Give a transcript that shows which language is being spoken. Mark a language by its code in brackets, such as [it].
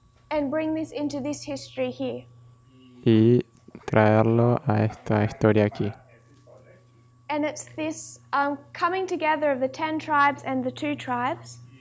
[en] and bring this into this history here. [es] y traerlo a esta historia aquí. [en] And it's this coming together of the 10 tribes and the 2 tribes